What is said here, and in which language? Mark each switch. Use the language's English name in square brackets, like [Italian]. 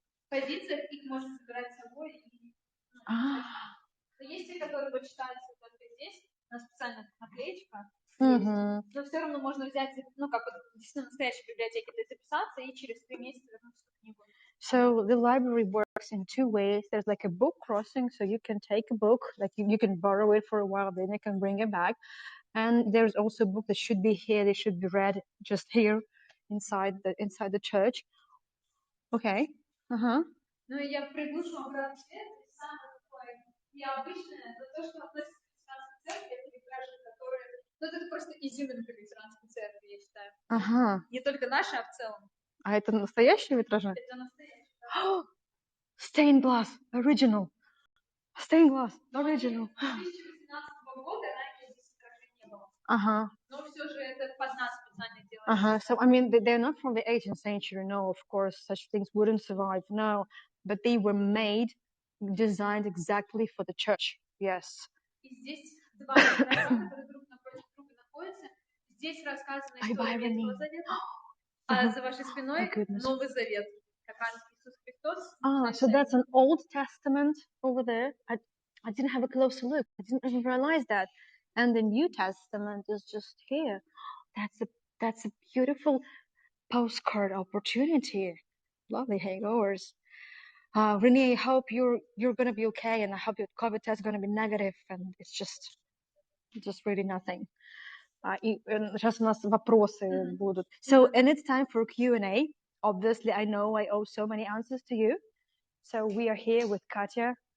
[Russian] Позициях их можно собирать с собой и есть те, которые почитаются только здесь, у нас специальная наклеечка. Но все равно можно взять, как действительно настоящей библиотеке, записаться и через 3 месяца вернуться к книгу. [English] So the library works in 2 ways. There's like a book crossing, so you can take a book, like you can borrow it for a while, then you can bring it back. And there's also a book that should be here. They should be read just here inside the church. Okay. [Russian] Ну и я приглашу обратный свет, и самое такое необычное, это то, что относится к лютеранской церкви, это витражи, которые... это просто изюминка лютеранской церкви, я считаю. Не только наши, а в целом. А это настоящие витражи? Это настоящие, да. [English] Stained glass, original. Stained glass, original. [Russian] 2018 года ранее здесь витражей не было. Но все же это под нас специально делается. [English] So, I mean, they're not from the 18th century. No, of course, such things wouldn't survive. No, but they were designed exactly for the church. Yes. [Russian] И здесь два витража, которые друг напротив друга находятся. Здесь рассказана история Ветхого Завета, а за вашей спиной Новый Завет. Как раз Иисус Христос. [English] So that's an Old Testament over there. I didn't have a closer look. I didn't even realize that. And the New Testament is just here. That's That's a beautiful postcard opportunity. Lovely hangovers. Renee, I hope you're gonna be okay, and I hope your COVID test is gonna be negative, and it's just really nothing. [Russian] И сейчас у нас вопросы будут. [English] So, and it's time for Q&A. Obviously, I know I owe so many answers to you. So we are here with Katya.